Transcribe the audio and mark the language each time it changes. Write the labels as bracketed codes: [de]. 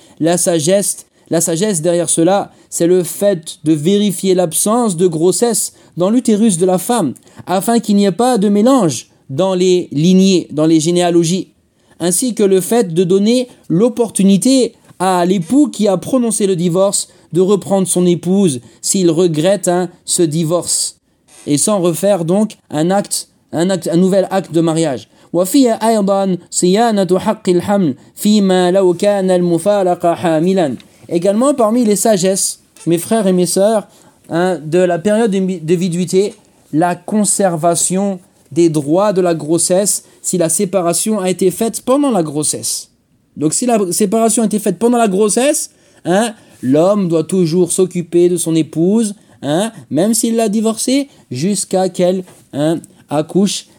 [fr] La sagesse derrière cela, c'est le fait de vérifier l'absence de grossesse dans l'utérus de la femme, afin qu'il n'y ait pas de mélange dans les lignées, dans les généalogies, ainsi que le fait de donner l'opportunité à l'époux qui a prononcé le divorce de reprendre son épouse s'il regrette, hein, ce divorce et sans refaire donc un nouvel acte de mariage. [ar] وفيها أيضا صيانة حق الحمل فيما لو كان المفارقة حاملا. [fr] Également parmi les sagesses, mes frères et mes sœurs, hein, de la période de viduité, la conservation des droits de la grossesse si la séparation a été faite pendant la grossesse. Donc si la séparation a été faite pendant la grossesse, hein, l'homme doit toujours s'occuper de son épouse, hein, même s'il l'a divorcée, jusqu'à qu'elle, hein, accouche.